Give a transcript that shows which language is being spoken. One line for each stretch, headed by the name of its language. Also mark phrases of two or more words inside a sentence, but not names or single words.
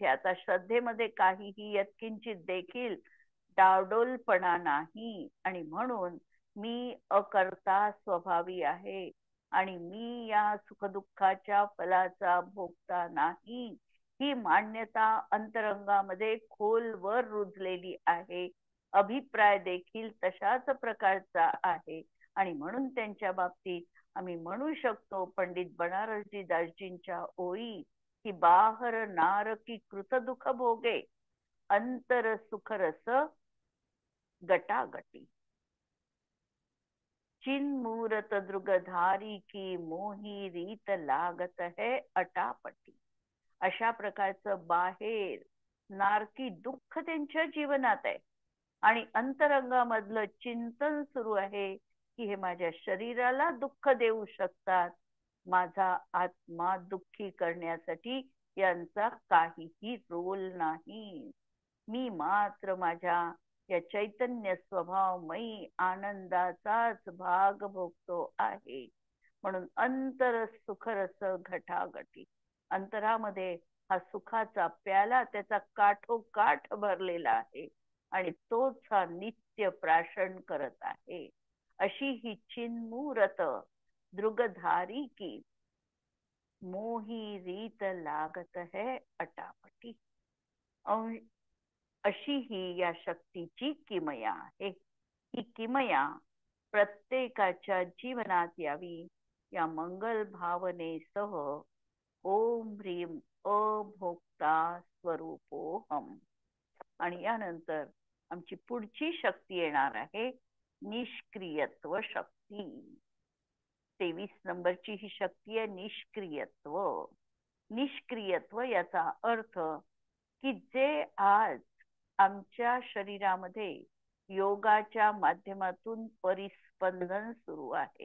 Marathi: आता श्रद्धेमध्ये काहीही यत्किंचित देखील डावडोलपणा नाही आणि म्हणून मी अकर्ता स्वभावी आहे आणि मी या सुखदुःखाच्या फलाचा भोगता नाही, ही मान्यता अंतरंगामध्ये खोलवर रुजलेली आहे. अभिप्राय देखील तशाच प्रकारचा आहे आणि म्हणून त्यांच्या बाबतीत आम्ही म्हणू शकतो पंडित बनारसजी दासजींच्या ओळी की
Hindi: बाहर नार की कृत दुख भोगे, अंतर सुख रस गटागटी, चिन्मूरत दृगधारी की मोही रीत लागत है अटापटी.
Marathi: अशा प्रकारचं बाहेर नारकी दुःख त्यांच्या जीवनात आहे आणि अंतरंगामधलं चिंतन सुरू आहे की हे माझ्या शरीराला दुःख देऊ शकतात, माझा आत्मा दुःखी करण्यासाठी यांचा काहीही रोल नाही. मी मात्र माझ्या या चैतन्य स्वभावमयी आनंदाचाच भाग भोगतो आहे. म्हणून
Hindi: अंतर सुखरस घटाघटी,
Marathi: अंतरामध्ये हा सुखाचा प्याला त्याचा काठोकाठ भरलेला आहे आणि तोच हा नित्य प्राशन करत आहे. अशी ही
Hindi: चिन्मूरत दृगधारी की मोही रीत लागत है अटापटी.
Marathi: अशी ही या शक्तीची किमया आहे. ही किमया प्रत्येकाच्या जीवनात यावी या मंगल भावनेसह
Sanskrit: ओम ह्रीम अभोक्ता स्वरूपोहम.
Marathi: आणि यानंतर आमची पुढची शक्ती येणार आहे निष्क्रियत्व शक्ती. 23 नंबरची ही शक्ती आहे निष्क्रियत्व. निष्क्रियत्व याचा अर्थ की जे आज आमच्या शरीरामध्ये योगाच्या माध्यमातून परिस्पंदन सुरू आहे.